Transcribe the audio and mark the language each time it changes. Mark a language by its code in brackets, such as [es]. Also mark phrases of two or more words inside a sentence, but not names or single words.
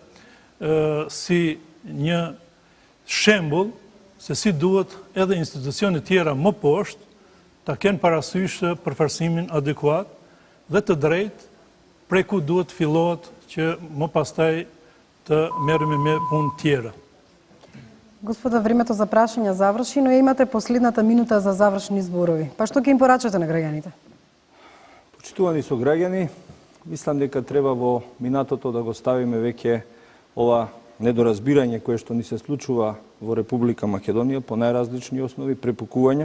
[sq] si një shembull se si duhet edhe institucionet tjera më poshtë ta kenë parasysh përfarsimin adekuat dhe të drejtë prej ku duhet fillohet që më pastaj të merremi me punë tjera. [mk] Господа, времето за прашања заврши, но имате последната минута за завршни зборови. Па што ќе им порачате на граѓаните? Почитувани сограѓани, мислам дека треба во минатото да го ставиме веќе ова недоразбирање кое што ни се случува во Република Македонија по најразлични основи, препукувања.